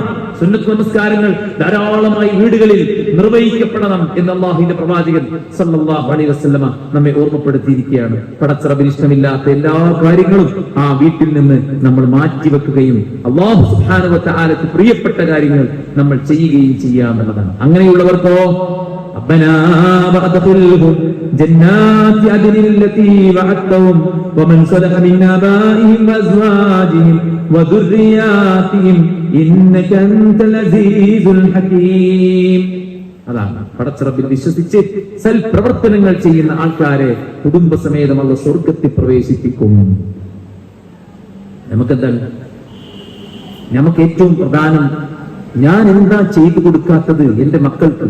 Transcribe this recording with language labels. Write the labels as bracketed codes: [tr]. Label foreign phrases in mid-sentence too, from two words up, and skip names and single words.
[ml] സുന്നത്ത് നമസ്കാരങ്ങൾ ധാരാളമായി വീടുകളിൽ നിർവഹിക്കപ്പെടണം എന്ന് അല്ലാഹുവിന്റെ പ്രവാചകൻ [ar] صلى الله عليه وسلم [ml] നമ്മെ ഓർമ്മപ്പെടുത്തിയിരിക്കുകയാണ്. പടച്ചറബിന് ഇഷ്ടമില്ലാത്ത എല്ലാ കാര്യങ്ങളും ആ വീട്ടിൽ നിന്ന് നമ്മൾ മാറ്റിവെക്കുകയും [ar] الله سبحانه وتعالى [ml] പ്രിയപ്പെട്ട കാര്യങ്ങൾ നമ്മൾ ചെയ്യുകയും ചെയ്യാമെന്നതാണ്. [ar] അങ്ങനെയുള്ളവർക്കോ ربنا وادخلهم جنات عدن التي وعدتهم ومن صلح من آبائهم وأزواجهم وذرياتهم إنك أنت العزيز الحكيم. [ml] അതാണ് പടച്ചറബിൽ വിശ്വസിച്ച് സൽപ്രവർത്തനങ്ങൾ ചെയ്യുന്ന ആൾക്കാരെ കുടുംബസമേതം അല്ലാഹു സ്വർഗ്ഗത്തിൽ പ്രവേശിപ്പിക്കും. നമുക്കെന്താണ്? നമുക്ക് ഏറ്റവും പ്രധാനം, ഞാൻ എന്താ ചെയ്തു കൊടുക്കാത്തത് എന്റെ മക്കൾക്ക്?